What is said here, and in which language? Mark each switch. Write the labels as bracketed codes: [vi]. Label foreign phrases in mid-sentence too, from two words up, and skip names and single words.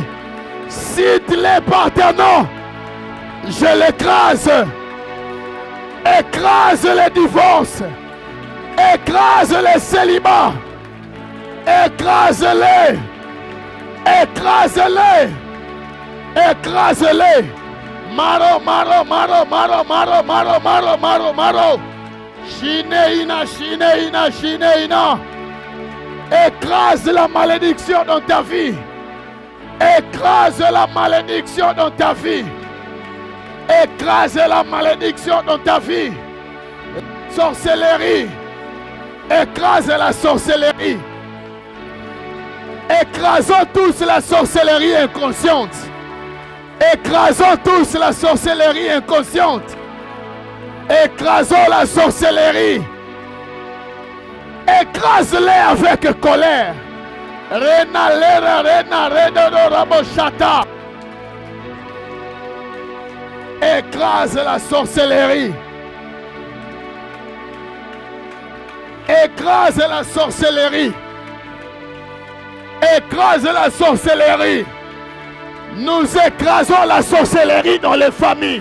[fr] Cite-les par ton nom. Je l'écrase. Écrase les divorces. Écrase les célibats. Écrase-les. Écrase-les. Écrase-les. [mg] Maro, maro, maro, maro, maro, maro, maro, maro, maro. Shineina, shineina, shineina. [fr] Écrase la malédiction dans ta vie. Écrase la malédiction dans ta vie. Écrase la malédiction dans ta vie. Sorcellerie. Écrase la sorcellerie. Écrasons tous la sorcellerie inconsciente. Écrasons tous la sorcellerie inconsciente. Écrasons la sorcellerie. Écrase-les avec colère. Rena, lera, rena, redodo, raboshata. Écrase la sorcellerie. Écrase la sorcellerie. Écrase la sorcellerie. Nous écrasons la sorcellerie dans les familles.